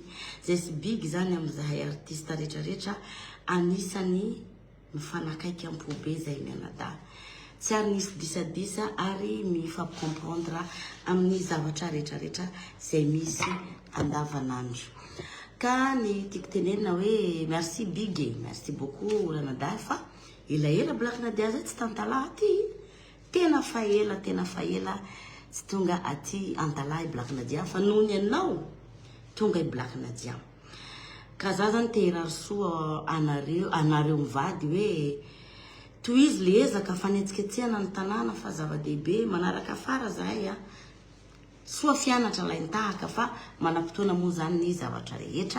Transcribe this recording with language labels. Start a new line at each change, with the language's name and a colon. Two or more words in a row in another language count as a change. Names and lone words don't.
Malagasy: Zay sy big zany amzahay artiste rehetrarehetra anisany mifanakaiky ampobe zay mianada. Tsy ary nisy disadisa ary mifampikomprendre amin'ny zavatra rehetrarehetra zay misy andavanandro. Ka ny tiako tenenina hoe merci big,
French: merci beaucoup
Malagasy: Ranada fa ela Black Nadia zay tsy tantalaha ty. Tena fa ela tsy tonga aty Antalaha I Black Nadia fa nohony anao tonga I Black Nadia. Ka za zany te hirarisoa anareo mivady hoe toizy le ezaka fanetsiketsehana ny tanàna fa zava-dehibe manaraka afara zahay soa fianatra laintahaka fa manam-potoana moa zany ny zavatra rehetra.